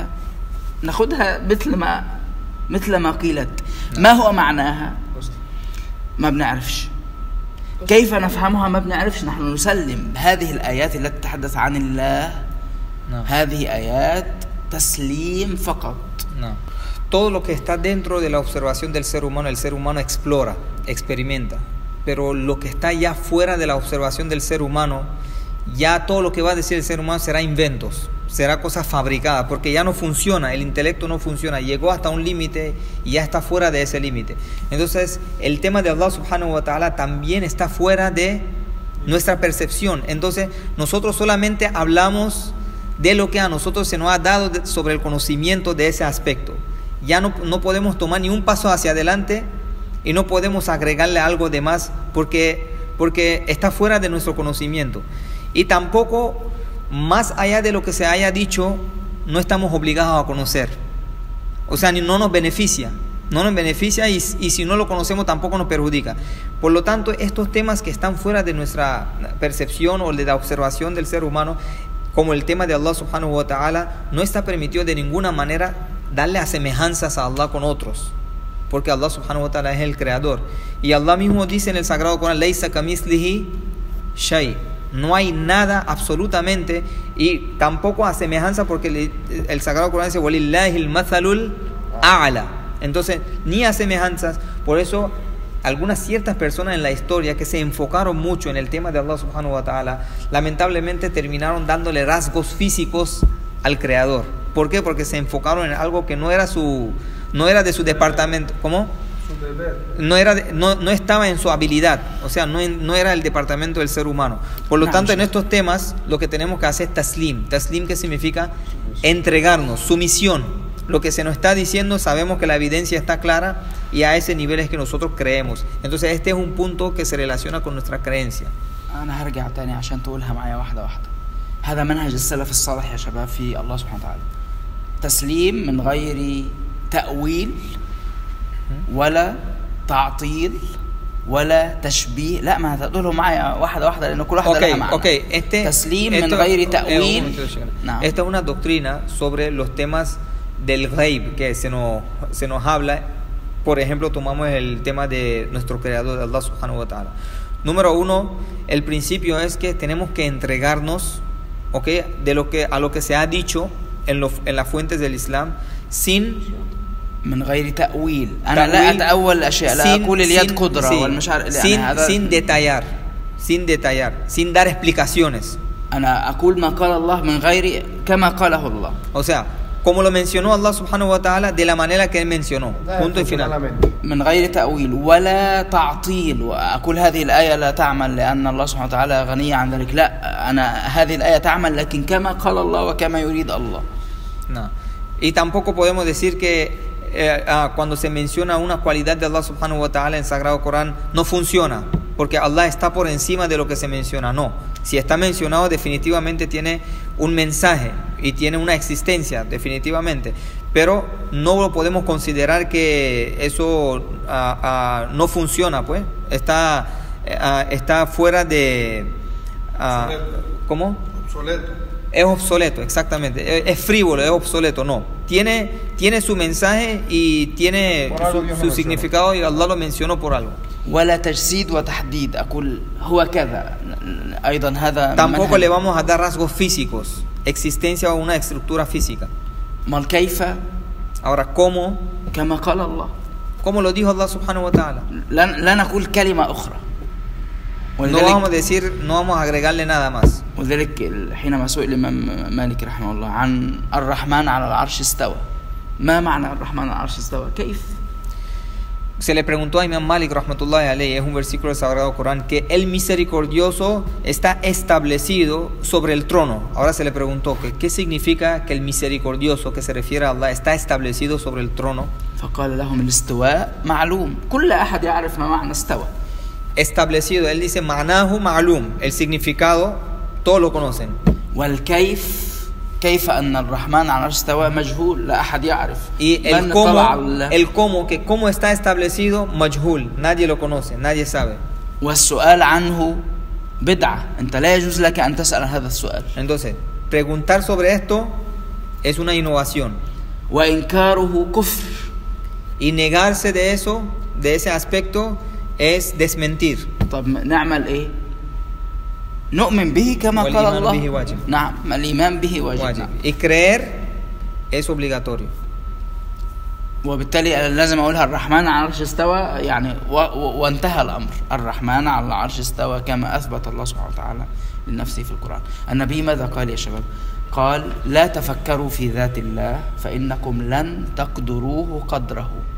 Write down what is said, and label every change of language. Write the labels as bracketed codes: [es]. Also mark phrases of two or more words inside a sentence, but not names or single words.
[ar] ناخدها مثل ما قيلت. ما هو معناها؟ ما بنعرفش. كيف نفهمها؟ ما بنعرفش. نحن نسلم هذه الآيات التي تتحدث عن الله. هذه آيات تسليم فقط. [es] Todo lo que está dentro de la observación del ser humano, el ser humano explora, experimenta. Pero lo que está ya fuera de la observación del ser humano, ya todo lo que va a decir el ser humano será inventos, será cosas fabricadas, porque ya no funciona, el intelecto no funciona, llegó hasta un límite y ya está fuera de ese límite. Entonces el tema de [ar] الله سبحانه وتعالى [es] también está fuera de nuestra percepción. Entonces nosotros solamente hablamos de lo que a nosotros se nos ha dado sobre el conocimiento de ese aspecto. Ya no podemos tomar ni un paso hacia adelante y no podemos agregarle algo de más porque está fuera de nuestro conocimiento. Y tampoco, más allá de lo que se haya dicho, no estamos obligados a conocer. O sea, no nos beneficia. no nos beneficia y si no lo conocemos tampoco nos perjudica. Por lo tanto, estos temas que están fuera de nuestra percepción o de la observación del ser humano, como el tema de [ar] الله سبحانه وتعالى, [es] no está permitido de ninguna manera darle a semejanzas a Allah con otros, porque [ar] الله سبحانه وتعالى [es] es el creador. Y Allah mismo dice en el Sagrado Corán, [ar] ليس كمثله شيء, [es] no hay nada absolutamente, y tampoco a semejanza, porque el Sagrado Corán dice [ar] ولله المثل الأعلى. [es] Entonces, ni a semejanzas. Por eso, algunas ciertas personas en la historia que se enfocaron mucho en el tema de [ar] الله سبحانه وتعالى, [es] lamentablemente terminaron dándole rasgos físicos al creador. ¿Por qué? Porque se enfocaron en algo que no era de su departamento. ¿Cómo? No estaba en su habilidad, o sea, no era el departamento del ser humano. Por lo tanto, en estos temas lo que tenemos que hacer es taslim. Taslim, ¿qué significa? Entregarnos, sumisión. Lo que se nos está diciendo, sabemos que la evidencia está clara y a ese nivel es que nosotros creemos. Entonces este es un punto que se relaciona con nuestra creencia. [ar] أنا هرجع تاني عشان تقولها معايا واحدة واحدة. هذا منهج السلف الصالح يا شباب في الله سبحانه وتعالى. تسليم من غير تأويل ولا تعطيل ولا تشبيه. لا، ما هتقولهم معايا واحدة واحدة لأن كل واحدة لها معنى. تسليم من غير تأويل. [es] Esta es una doctrina sobre los temas del ghaib que se nos habla. Por ejemplo, tomamos el tema de nuestro creador, [ar] الله سبحانه وتعالى. [es] Número 1, el principio es que tenemos que entregarnos, ¿okay?, a lo que se ha dicho en las fuentes del Islam, sin [ar] من غير تأويل. أنا لا أتأول الأشياء، لا أقول اليد قدرة والمشاعر، [es] sin detallar, sin dar explicaciones. [ar] أنا أقول ما قال الله من غير كما قاله الله. [es] O sea, como lo mencionó [ar] الله سبحانه وتعالى, [es] de la manera que él mencionó. Punto y final. [ar] من غير تأويل ولا تعطيل. وأقول هذه الآية لا تعمل لأن الله سبحانه وتعالى غني عن ذلك. لا، أنا هذه الآية تعمل لكن كما قال الله وكما يريد الله. [es] No. Y tampoco podemos decir que cuando se menciona una cualidad de [ar] الله سبحانه وتعالى [es] en el Sagrado Corán no funciona, porque Allah está por encima de lo que se menciona. No, si está mencionado definitivamente tiene un mensaje y tiene una existencia definitivamente, pero no lo podemos considerar que eso no funciona, pues está fuera de ¿cómo? Obsoleto. Es obsoleto, exactamente. Es frívolo, es obsoleto. No, tiene su mensaje y tiene su significado, y Allah lo mencionó por algo. [ar] ولا تجسيد وتحديد. أقول هو كذا أيضا هذا. [es] Tampoco le vamos a dar rasgos físicos, existencia o una estructura física. mal كيف. Ahora, ¿cómo? [ar] كما قال الله. [es] ¿Cómo lo dijo [ar] الله سبحانه وتعالى? لا نقول كلمة أخرى. [es] No vamos a decir, no vamos a agregarle nada más. [ar] ولذلك حينما سئل الإمام مالك رحمه الله عن الرحمن على العرش استوى. ما معنى الرحمن على العرش استوى؟ كيف؟ [es] Se le preguntó a Imam Malik [ar] رحمة الله عليه, [es] es un versículo del Sagrado Corán, que el misericordioso está establecido sobre el trono. Ahora se le preguntó que qué significa que el misericordioso, que se refiere a Allah, está establecido sobre el trono. [ar] فقال لهم الاستواء معلوم. كل أحد يعرف ما معنى استوى. [es] Establecido, él dice [ar] معناه معلوم, [es] el significado todos lo conocen. [ar] والكيف كيف أن الرحمن على العرش استوى مجهول لا أحد يعرف. [es] Y que cómo está establecido majhul, nadie lo conoce, nadie sabe. [ar] والسؤال عنه بدعة. أنت لا يجوز لك أن تسأل هذا السؤال. [es] Entonces, preguntar sobre esto es una innovación. [ar] وإنكاره كفر. [es] Y negarse de eso, de ese aspecto, es desmentir. [ar] طب نعمل إيه؟ نؤمن به كما قال الله. نعم، الإيمان به واجب. [es] Y creer es obligatorio. [ar] وبالتالي لازم أقولها الرحمن على العرش استوى يعني وانتهى الأمر. الرحمن على العرش استوى كما أثبت الله سبحانه وتعالى لنفسه في القرآن. النبي ماذا قال يا شباب؟ قال لا تفكروا في ذات الله فإنكم لن تقدروه قدره.